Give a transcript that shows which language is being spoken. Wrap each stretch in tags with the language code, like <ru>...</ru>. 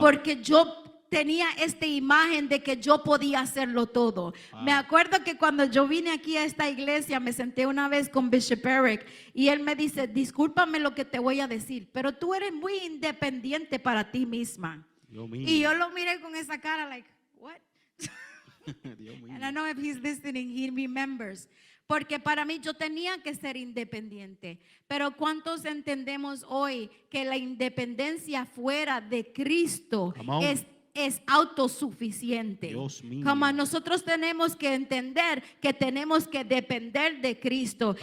<es>porque yo tenía esta imagen de que yo podía hacerlo todo.</es> <en>Wow.</en> <es>Me acuerdo que cuando yo vine aquí a esta iglesia, me senté una vez con Bishop Eric y él me dice, discúlpame lo que te voy a decir, pero tú eres muy independiente para ti misma. Dios mío. Y yo lo miré con esa cara, like, what? Dios mío.</es> <en>And I know if he's listening, he remembers.</en> <es>Porque para mí yo tenía que ser independiente. Pero ¿cuántos entendemos hoy que la independencia fuera de Cristo</es> <en>Come on.</en> <es>es autosuficiente? Dios mío. Como nosotros tenemos que entender que tenemos que depender de Cristo.</es>